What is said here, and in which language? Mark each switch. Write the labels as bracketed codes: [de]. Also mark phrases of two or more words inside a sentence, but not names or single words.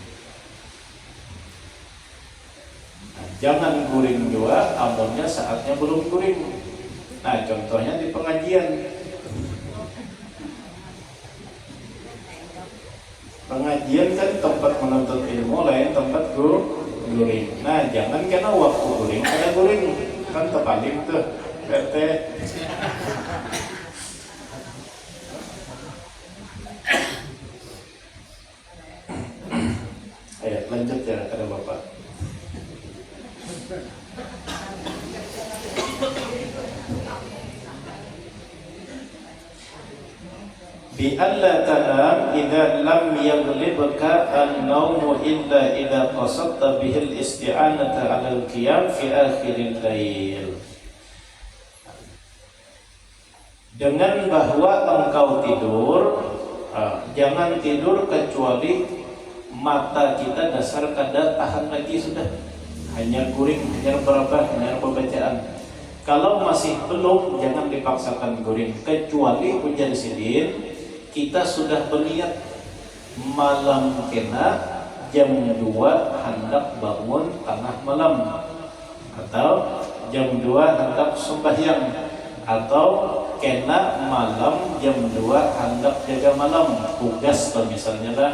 [bjn] Nah, jangan guring juga amunnya saatnya belum guring. Nah, contohnya di pengajian. Pengajian kan tempat menuntut ilmu, lain tempat guring. Nah, jangan karena waktu guring, karena guring kan terbalik tuh, PT. Ayo lanjut ya kata Bapak. [ar] بأن لا تنام إذا لم يغلبك النوم إلا إذا قصدت به الاستعانة على القيام في آخر الليل. [bjn] Dengan bahwa engkau tidur, jangan tidur kecuali mata kita dasar kada tahan lagi sudah. Hanya guring, hanya berapa, hanya pembacaan. Kalau masih belum, jangan dipaksakan guring. Kecuali ujar sidin, kita sudah berniat malam kena jam 2 hendak bangun tengah malam, atau jam 2 hendak sembahyang, atau kena malam jam 2 hendak jaga malam, tugas misalnya lah.